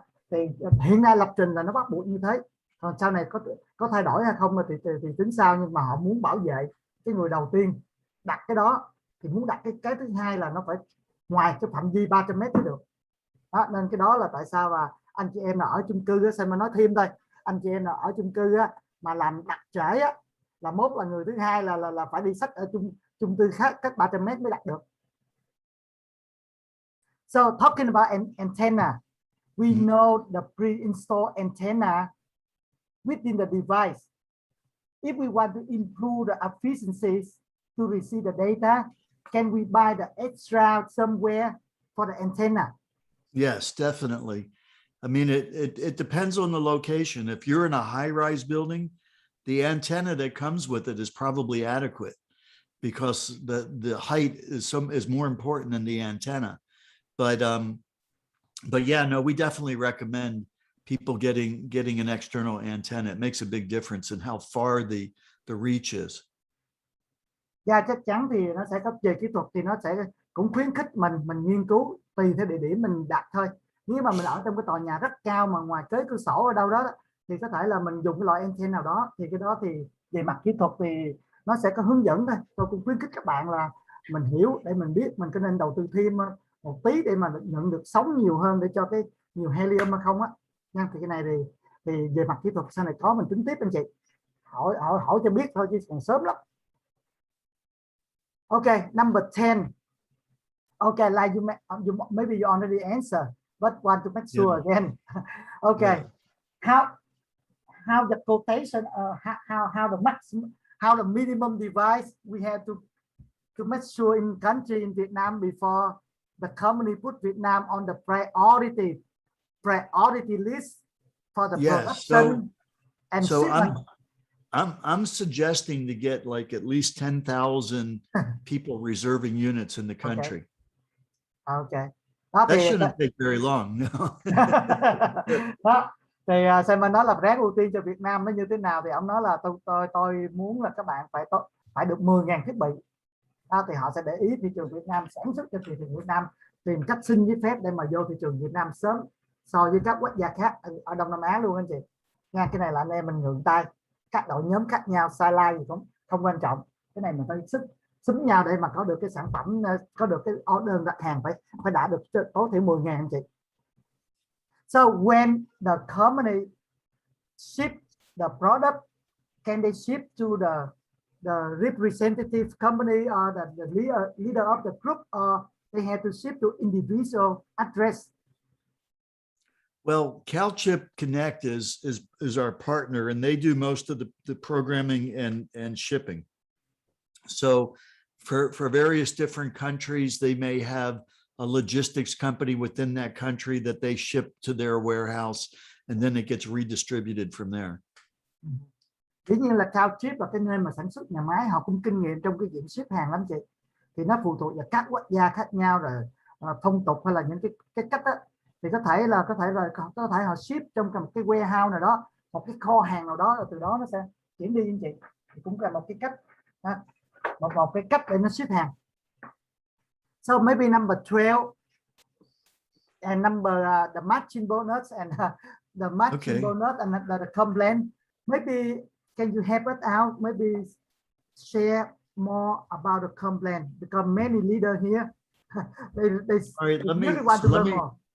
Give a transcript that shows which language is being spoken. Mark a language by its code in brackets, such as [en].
[vi] Thì hiện nay lập trình là nó bắt buộc như thế, còn sau này có thay đổi hay không thì tính sao, nhưng mà họ muốn bảo vệ cái người đầu tiên đặt cái đó, thì muốn đặt cái thứ hai là nó phải ngoài cái phạm vi 300 mét mới được. Nên cái đó là tại sao mà anh chị em là ở chung cư á, xem mà nói thêm thôi, anh chị em là ở chung cư á, mà làm đặt trễ á, là mốt là người thứ hai là phải đi xách ở chung cư khác cách 300 mét mới đặt được. [en] So talking about antenna, we know the pre-installed antenna within the device. If we want to improve the efficiencies to receive the data, can we buy the extra somewhere for the antenna? Yes, definitely. I mean, it depends on the location. If you're in a high-rise building, the antenna that comes with it is probably adequate, because the height is more important than the antenna. But yeah, no, we definitely recommend people getting an external antenna. It makes a big difference in how far the reach is. [vi] Dạ, chắc chắn thì nó sẽ có về kỹ thuật thì nó sẽ cũng khuyến khích mình nghiên cứu tùy theo địa điểm mình đặt thôi. Nếu mà mình ở trong cái tòa nhà rất cao mà ngoài kế cửa sổ ở đâu đó thì có thể là mình dùng cái loại antenna nào đó, thì cái đó thì về mặt kỹ thuật thì nó sẽ có hướng dẫn thôi. Tôi cũng khuyến khích các bạn là mình hiểu để mình biết mình có nên đầu tư thêm một tí để mà nhận được sóng nhiều hơn để cho cái nhiều helium hay không á nha. Thì cái này thì về mặt kỹ thuật sau này có mình tính tiếp anh chị, hỏi cho biết thôi chứ còn sớm lắm. [en] Okay, number 10. Okay, like you maybe you already answered, but want to make sure again. Okay, how the quotation, how the maximum, how the minimum device we have to make sure in country in Vietnam before the company put Vietnam on the priority list for the production and shipment. I'm suggesting to get like at least 10,000 people reserving units in the country. Okay. That shouldn't take very long. No. [vi] Đó. Thì Simon nói là ráng ưu tiên cho Việt Nam nó như thế nào, thì ông nói là tôi muốn là các bạn phải được 10.000 thiết bị. Đó, thì họ sẽ để ý thị trường Việt Nam, sản xuất cho thị trường Việt Nam, tìm cách xin giấy phép để mà vô thị trường Việt Nam sớm so với các quốc gia khác ở Đông Nam Á luôn anh chị. Nha, cái này là anh em mình ngượng tay. Các đội nhóm khác nhau, sideline gì cũng không quan trọng. Cái này mình phải xúm nhau để mà có được cái sản phẩm, có được cái order đặt hàng phải đạt được tối thiểu 10.000 anh chị. [en] So when the company ship the product, can they ship to the representative company or the leader of the group, or they have to ship to individual address? Well, CalChip Connect is our partner, and they do most of the programming and shipping. So for various different countries, they may have a logistics company within that country that they ship to their warehouse, and then it gets redistributed from there. [vi] Dĩ nhiên là CalChip là cái nơi mà sản xuất nhà máy, họ cũng kinh nghiệm trong cái chuyện ship hàng lắm chị. Thì nó phụ thuộc vào các quốc gia khác nhau rồi phong tục hay là những cái cách đó. Thì có thể họ ship trong một cái warehouse nào đó, một cái kho hàng nào đó, rồi từ đó nó sẽ chuyển đi anh chị. Thì cũng là một cái cách, một cái cách để nó ship hàng. [en] So maybe number 12 and the matching bonus and the matching bonus and the complaint. Maybe can you help us out? Maybe share more about the complaint, because many leaders here they really want to learn more.